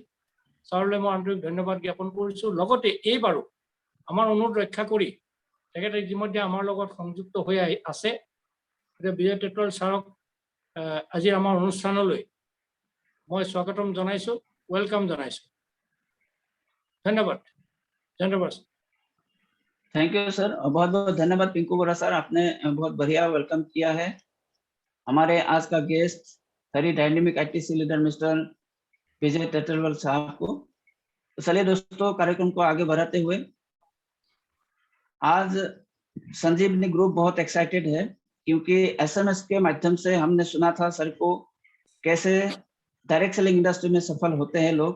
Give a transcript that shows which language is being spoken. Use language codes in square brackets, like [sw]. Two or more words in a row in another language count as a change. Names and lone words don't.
[as] ছাৰলৈ মই আন্তৰিক ধন্যবাদ জ্ঞাপন কৰিছোঁ। লগতে এইবাৰো আমাৰ অনুৰোধ ৰক্ষা কৰি তেখেতে ইতিমধ্যে আমাৰ লগত সংযুক্ত হৈ আছে। গতিকে বিজয় টেটুৱাল ছাৰক আজিৰ আমাৰ অনুষ্ঠানলৈ মই স্বাগতম জনাইছোঁ, ওয়েলকাম জনাইছোঁ। ধন্যবাদ। ধন্যবাদ। [en] thank you sir, [hi] बहुत बहुत धन्यवाद पिंकू बोरा सर, आपने बहुत बढ़िया वेलकम किया है हमारे आज का गेस्ट [en] very dynamic [hi] ITC लीडर मिस्टर विजय टेटुवाल साहब को। तो चलिए दोस्तों, कार्यक्रम को आगे बढ़ाते हुए आज संजीवनी ग्रुप बहुत एक्साइटेड है, क्योंकि SMS के माध्यम से हमने सुना था सर को कैसे [en] direct selling industry [hi] में सफल होते हैं लोग।